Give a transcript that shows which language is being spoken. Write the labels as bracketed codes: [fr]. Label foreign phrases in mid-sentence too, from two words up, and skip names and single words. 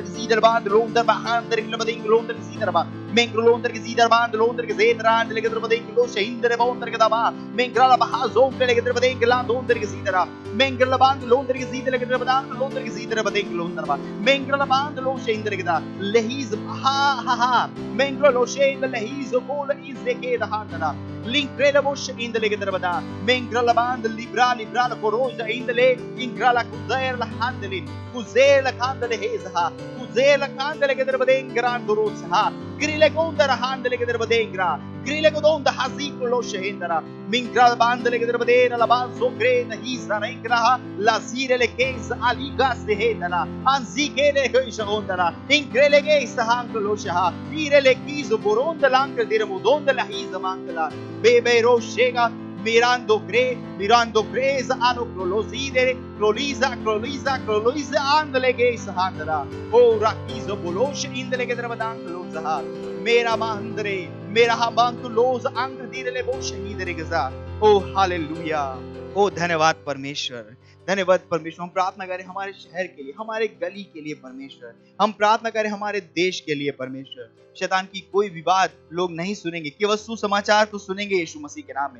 [hi] के सीधर बांध लोंदर बांध के देरबदे लोंदर के सीधर बांध मेंगरो लोंदर के सीधर बांध लोंदर के सीधरा के देरबदे लो शहींदर बांधर के दबा मेंगरला बहा जों के देरबदे के लांद लोंदर के सीधरा मेंगरला बांध लोंदर के सीधर के देरबदा लोंदर के सीधर बदे लोंदर बा मेंगरला बांध लो शहींदर के दा लहीज हा हा हा मेंगरो लो शहींद लहीज कोल इज के दहांदरा लिंक्रेडबो शहींद के देरबदा मेंगरला बांध लिब्रा लिब्रा कोरोज इंदले इंग्रला कुजेर लहांदले कुजेर लखांदले हेजहा कुजेर लखांदले के देरबदे ग्रान दुरुसहा ग्रिले कोंदर हांदले के देरबदे ग्रा ग्रिले को दोंद हाजी लो शहींदरा मिंग्रा बांधले के देरबदे लबान सोग्रे नहीं सरेंग्रा लाजीरे ले केस आलिगा से हेदला अंजी के ले होइशोंदरा इंग्रेले के सहांग लो शहा पीरे ले कीज बोरोंद लांग देरबो दोंद लही जमांगला बेबे रोशेगा mirando greza ano croloside croliza croliza croliza andele के सहांदरा ओ राकीज बोलोश इंदले के देरबदांग लोजहा मेरा मांदरे मेरा हबांत लोज अंग दीरले बो शहीद रे गजा ओ हालेलुया। ओ धन्यवाद परमेश्वर, धन्यवाद परमेश्वर। हम प्रार्थना करें हमारे शहर के लिए, हमारे गली के लिए परमेश्वर। हम प्रार्थना करें हमारे देश के लिए परमेश्वर। शैतान की कोई भी बात लोग नहीं सुनेंगे, केवल सुसमाचार तो सुनेंगे यीशु मसीह के नाम में।